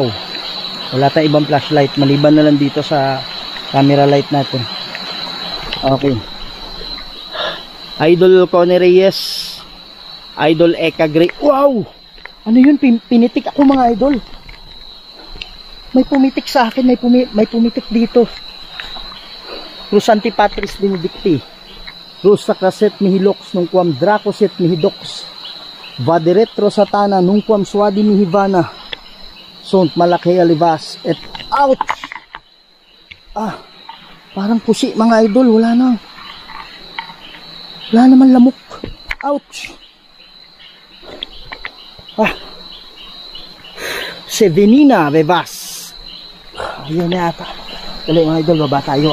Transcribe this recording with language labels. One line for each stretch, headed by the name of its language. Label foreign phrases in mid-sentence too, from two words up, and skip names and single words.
Filipino: Wala tayong ibang flashlight maliban na lang dito sa camera light natin. Okay. Idol Connie Reyes, Idol Eka Gray. Wow! Ano yun? Pinitik ako mga idol. May pumitik sa akin, may pumitik dito.
Latin: Crusanti Patris Benedicti. Rus Sacraset Mihilox nung quam Dracoset Mihidox. Vadiretro Satana nung quam Swadi Mihivana. Sont Malakay Alivas. Et ouch!
Filipino: Parang pusi mga idol, wala naman lamok.
Latin: Ouch. Sevenina Bebas.
Filipino: Ayan na ata. Dali mga idol, baba tayo.